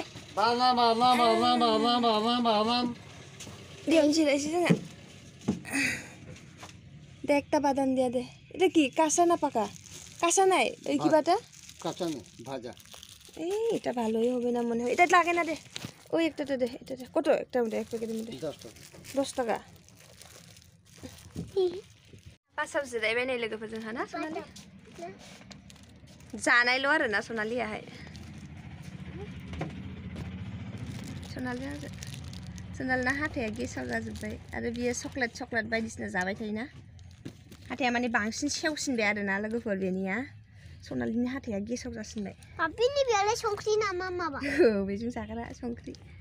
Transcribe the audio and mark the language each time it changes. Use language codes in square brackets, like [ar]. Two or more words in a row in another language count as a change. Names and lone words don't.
[brx] बेयावनो जिरायसै जोंहा दे [bn] একটা বাদাম দিয়া দে এটা কি কাঁচা না পাকা কাঁচা নাই এই কিবাটা কাঁচা না ভাজা এই এটা ভালোই হবে না মনে হয় এটা লাগে না দে ওই একটাটা দে এটা দে কত একটা দে এক প্যাকেটের মধ্যে 10 টাকা [brx] बासाव जिरायबाय नै लोगोफोरजों ना सनालि जानायल' आरोना सनालियाहाय सनालिना हाथाया गेसाव जाजोब्बाय आरो बियो चक्लेट बायदिसिना जाबाय थायोना हाथाया माने बांसिन सेवसिनबाय आरोना लोगोफोर बेनिया सनालिनि हाथाया गेसाव जासिनबाय पापिनि बेयावलाय संख्रि नामा माबा औ बेजों जाग्रा संख्रि